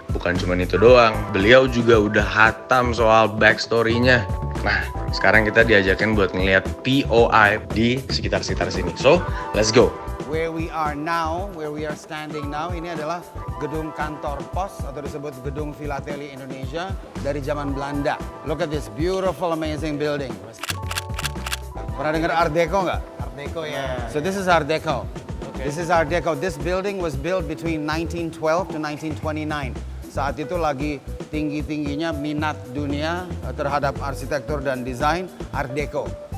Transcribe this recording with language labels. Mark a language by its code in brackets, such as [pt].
[id] Bukan cuma itu doang, beliau juga udah hatam soal backstory-nya. Nah, sekarang kita diajakin buat ngeliat POI di sekitar-sekitar sini. [en] So, let's go. Where we are standing now, [id] ini adalah gedung kantor pos atau disebut gedung Filateli Indonesia dari zaman Belanda. [en] Look at this beautiful, amazing building. [id] Pernah dengar Art Deco nggak? Art Deco ya. [en] So this is Art Deco. This is Art Deco. This building was built between 1912 to 1929. [id] Saat itu lagi tinggi-tingginya minat dunia terhadap arsitektur dan desain Art Deco.